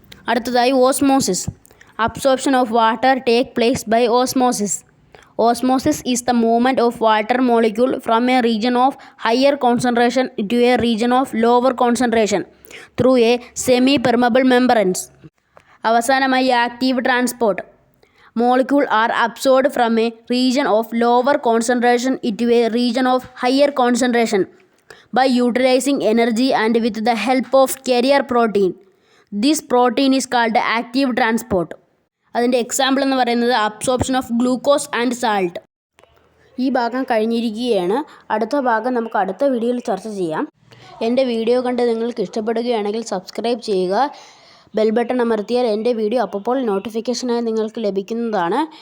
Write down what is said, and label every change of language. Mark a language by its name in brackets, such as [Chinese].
[Malayalam] അടുത്തതായി osmosis. [English] Absorption of water take place by osmosis. Osmosis is the movement of water molecule from a region of higher concentration to a region of lower concentration through a semi permeable membrane. [Malayalam] അവസാനമായി active transport. [English] Molecules are absorbed from a region of lower concentration into a region of higher concentration by utilizing energy and with the help of carrier protein. This protein is called active transport. [Malayalam] അതിൻ്റെ example എന്ന് പറയുന്നത് [English] Absorption of glucose and salt. [Malayalam] ഈ ഭാഗം കഴിഞ്ഞിരിക്കുകയാണ്. അടുത്ത ഭാഗം നമുക്ക് അടുത്ത വീഡിയോയിൽ ചർച്ച ചെയ്യാം. എൻ്റെ വീഡിയോ കണ്ട് നിങ്ങൾക്ക് ഇഷ്ടപ്പെടുകയാണെങ്കിൽ സബ്സ്ക്രൈബ് ചെയ്യുക. ബെൽ ബട്ടൺ അമർത്തിയാൽ എൻ്റെ വീഡിയോ അപ്പോൾ നോട്ടിഫിക്കേഷനായി നിങ്ങൾക്ക് ലഭിക്കുന്നതാണ്.